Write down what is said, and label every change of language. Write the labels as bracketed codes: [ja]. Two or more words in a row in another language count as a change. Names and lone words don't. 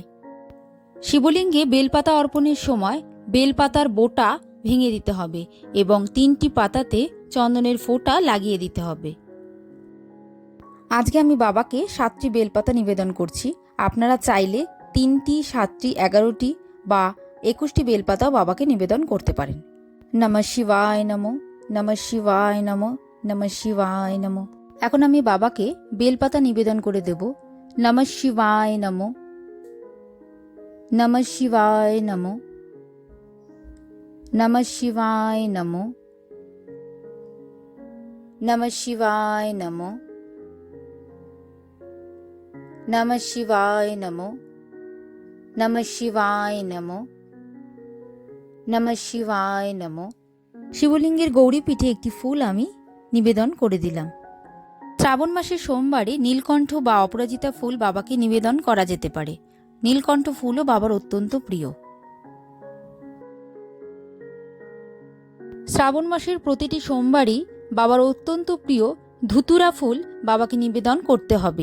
[bn] শিবলিঙ্গে বেলপাতা অর্পণের সময় বেলপাতার বোটা ভেঙে দিতে হবে এবং 3টি পাতাতে চন্দনের ফোঁটা লাগিয়ে দিতে হবে। আজকে আমি বাবাকে 7টি বেলপাতা নিবেদন করছি। আপনারা চাইলে 3টি, 7টি, 11টি বা 21টি বেলপাতাও বাবাকে নিবেদন করতে পারেন। [sa] নমঃ শিবায় নমঃ, নমঃ শিবায় নমঃ, নমঃ শিবায় নমঃ। [bn] এখন আমি বাবাকে বেলপাতা নিবেদন করে দেব। [sa] নমঃ শিবায় নমঃ, নমঃ শিবায় নমঃ, नमः शिवाय नमो, नमः शिवाय नमो, नमः शिवाय नमो, नमः शिवाय नमो, नमः शिवाय नमो। [bn] শিবলিঙ্গের গৌরীপীঠে একটি ফুল আমি নিবেদন করে দিলাম। শ্রাবণ মাসের সোমবারে নীলকণ্ঠ বা অপরাজিতা ফুল বাবাকে নিবেদন করা যেতে পারে। নীলকণ্ঠ ফুলও বাবার অত্যন্ত প্রিয়। শ্রাবণ মাসের প্রতিটি সোমবারই বাবার অত্যন্ত প্রিয় ধুতুরা ফুল বাবাকে নিবেদন করতে হবে।